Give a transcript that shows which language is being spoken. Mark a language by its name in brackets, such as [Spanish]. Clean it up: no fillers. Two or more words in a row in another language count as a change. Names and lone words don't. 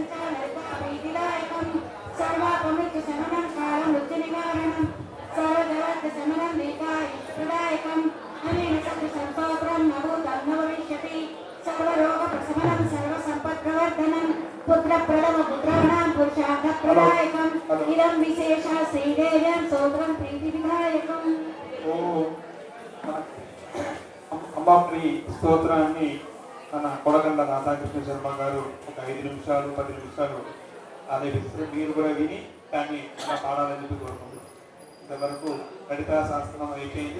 [Sanskrit] च ललिताविदिलायकं सर्वापमृत्युशमनं कालमृत्युनिवारणं सर्वजगत्शमनं लीलाप्रदायकम् अनेन शत्रुसंस्तोत्रं न भूतं न भविष्यति सर्वरोगप्रशमनं सर्वसम्पत्प्रवर्धनं पुत्रप्रथमपुत्राणां पुरुषार्थप्रदायकम् इदं विशेषः श्रीदेव्यां स्तोत्रं प्रीतिविधायकम्। [Telugu] అంబాప్రి స్తోత్రాన్ని మన కొడగండ్ల రాధాకృష్ణ శర్మ గారు ఒక 5 నిమిషాలు 10 నిమిషాలు ఆలపిస్తే మీరు కూడా విని దాన్ని అలా పాడాలని చెప్పి కోరుకుంటున్నాం. ఇంతవరకు లలితా శాస్త్రం అయిపోయింది.